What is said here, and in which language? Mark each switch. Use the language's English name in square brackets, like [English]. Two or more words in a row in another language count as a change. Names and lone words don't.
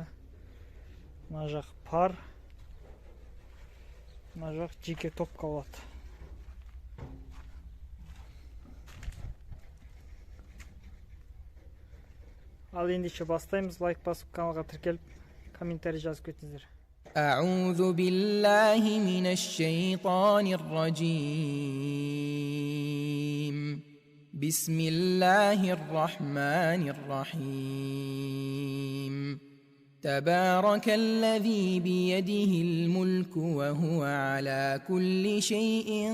[Kazakh] Мына жақ пар. Мына жақ жеке топқа болады. Ал ендеше бастаймыз. Лайк басып, каналға тіркеліп, комментарий жазып кетіңіздер. [Arabic] أعوذ بالله من الشيطان الرجيم بسم الله الرحمن الرحيم تبارك الذي بيده الملك وهو على كل شيء